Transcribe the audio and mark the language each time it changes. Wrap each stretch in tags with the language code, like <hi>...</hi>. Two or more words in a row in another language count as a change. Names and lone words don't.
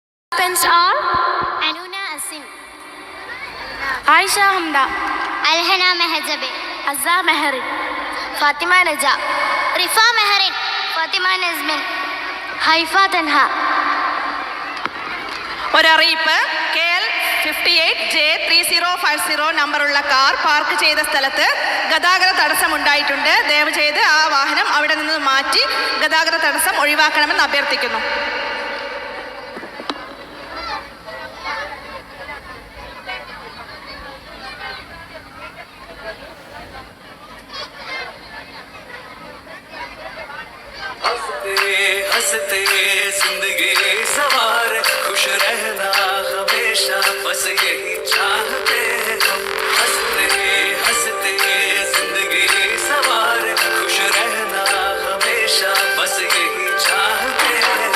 <en>Participants are Anuna Asim, Aisha Hamda, Alhana Mehajabe, Azza Meherin, Fatima Raja, Rifa Meherin, Fatima Nazmin, Haifa Tanha.</en> <ml>ഒരറിയിപ്പ് KL 58J3050 നമ്പറുള്ള കാർ പാർക്ക് ചെയ്ത സ്ഥലത്ത് ഗതാഗത തടസ്സമുണ്ടായിട്ടുണ്ട്. ദയവ് ചെയ്ത് ആ വാഹനം അവിടെ നിന്ന് മാറ്റി ഗതാഗത തടസ്സം ഒഴിവാക്കണമെന്ന് അഭ്യർത്ഥിക്കുന്നു.</ml> <hi>हंसते जिंदगी सवार खुश रहना हमेशा बस यही चाहते हैं हम हंसते हंसते जिंदगी सवार खुश रहना हमेशा बस यही चाहते हैं</hi>